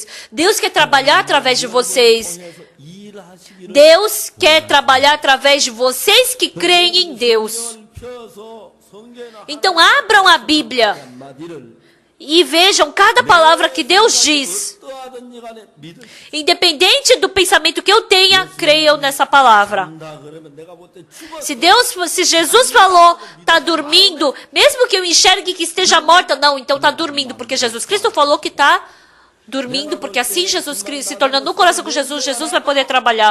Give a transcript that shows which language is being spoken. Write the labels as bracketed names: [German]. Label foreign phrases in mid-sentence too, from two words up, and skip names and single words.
[Portuguese] Deus quer trabalhar através de vocês. [Korean] 통해서 일하시기를 [Portuguese] Deus quer trabalhar através de vocês que creem em Deus. [Korean] 성경을 펴서 성경 [Portuguese] Então abram a Bíblia e vejam cada palavra que Deus diz. Independente do pensamento que eu tenha, creiam nessa palavra. Se Jesus falou, está dormindo, mesmo que eu enxergue que esteja morta, não, então está dormindo, porque Jesus Cristo falou que está dormindo, porque assim Jesus Cristo, se tornando no coração com Jesus, Jesus vai poder trabalhar.